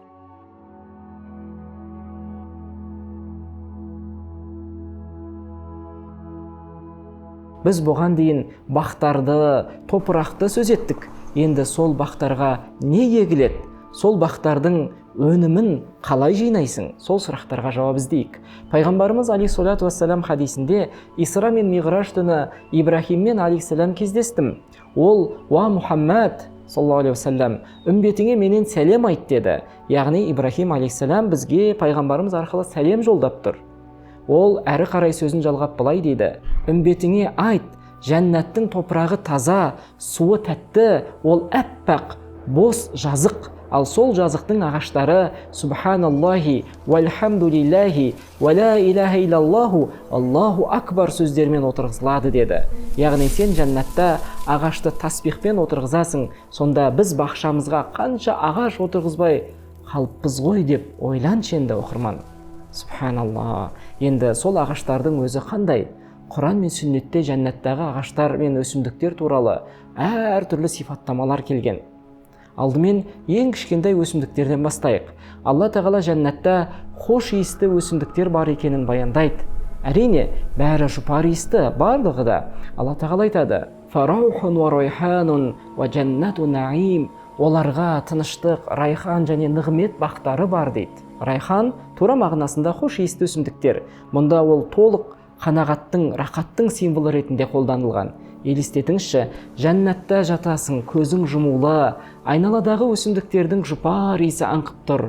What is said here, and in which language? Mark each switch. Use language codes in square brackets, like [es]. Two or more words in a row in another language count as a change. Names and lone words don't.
[kk] Біз бұған дейін бақтарды, топырақты сөз еттік. Енді сол бақтарға не егіледі? Сол бақтардың өнімін қалай жинайсың? Сол сұрақтарға жауап іздейік. Пайғамбарымыз [ar] عليه الصلاة والسلام [kk] хадисінде: «Исра мен Миғраж түні Ибрахиммен алейхиссалам кездестім. Ол: [ar] يا محمد صلى الله عليه وسلم, [kk] үмбетіңе менен сәлем айт» деді. Яғни Ибрахим алейхиссалам бізге пайғамбарымыз арқылы сәлем жолдап тұр. Ол әрі қарай сөзін жалғап былай дейді: «Үмбетіңе айт, жәннаттың топырағы таза, суы тәтті, ол әппақ, бос жазық, ал сол жазықтың ағаштары [ar] سبحان الله والحمد لله ولا إله إلا الله الله أكبر [kk] сөздермен отырғызылады» деді. Яғни сен жәннатта ағашты тасбихпен отырғызасың, сонда біз бақшамызға қанша ағаш отырғызбай қалыппыз ғой деп ойланшы енді оқырман. Субханалла. Енді сол ағаштардың өзі қандай? Құран мен сүннетте жәннаттағы ағаштар мен өсімдіктер туралы әртүрлі сипаттамалар келген. Алдымен ең кішкентай өсімдіктерден бастайық. Алла тағала жәннатта хош иісті өсімдіктер бар екенін баяндайды. Әрине, бәрі жұпар иісті, барлығы да. Алла тағала айтады: [ar] «فروح وريحان وجنة نعيم». [kk] Оларға тыныштық, райхан және нығмет бақтары бар дейді. Райхан тура мағынасында хош иісті өсімдіктер. Мұнда ол толық қанағаттың, рақаттың символы ретінде қолданылған. Елестетіңізші, жәннатта жатасың, көзің жұмулы, айналадағы өсімдіктердің жұпар иісі аңқып тұр.